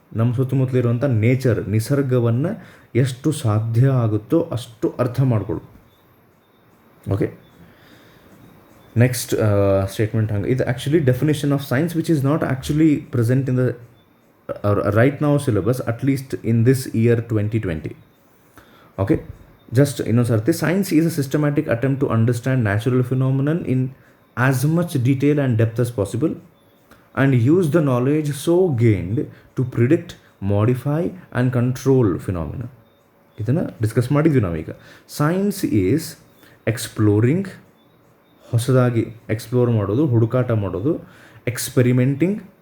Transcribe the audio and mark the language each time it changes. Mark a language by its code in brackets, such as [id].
[kn] ನಮ್ಮ ಸುತ್ತಮುತ್ತಲಿರುವಂಥ ನಿಸರ್ಗವನ್ನು ಎಷ್ಟು ಸಾಧ್ಯ ಆಗುತ್ತೋ ಅಷ್ಟು ಅರ್ಥ ಮಾಡ್ಕೊಳ್ಳೋದು. [en] okay, next statement [kn] ಹಂಗೆ ಇದು [en] Actually definition of science which is not actually present in the right now syllabus, at least in this year 2020. Okay, just [kn] ಇನ್ನೊಂದು ಸರ್ತಿ, [en] science is a systematic attempt to understand natural phenomenon in as much detail and depth as possible, and use the knowledge so gained to predict, modify and control phenomena. [kn] ಇದನ್ನು discuss ಮಾಡಿದ್ವಿ ನಾವೀಗ. [en] science is exploring, [kn] ಹೊಸದಾಗಿ explore ಮಾಡೋದು, ಹುಡುಕಾಟ ಮಾಡೋದು, experimenting.